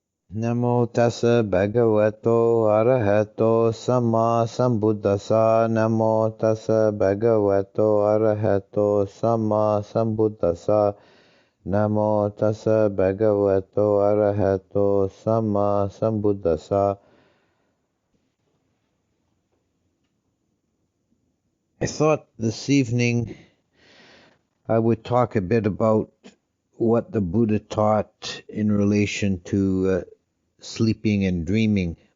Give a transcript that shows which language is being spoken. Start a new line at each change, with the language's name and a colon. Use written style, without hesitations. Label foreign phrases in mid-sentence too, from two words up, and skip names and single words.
Pali: Namo tassa bhagavato arahato samma sambuddhassa. Namo tassa bhagavato arahato samma sambuddhassa. Namo tassa bhagavato arahato samma sambuddhassa.
English: I thought this evening I would talk a bit about what the Buddha taught in relation to sleeping and dreaming.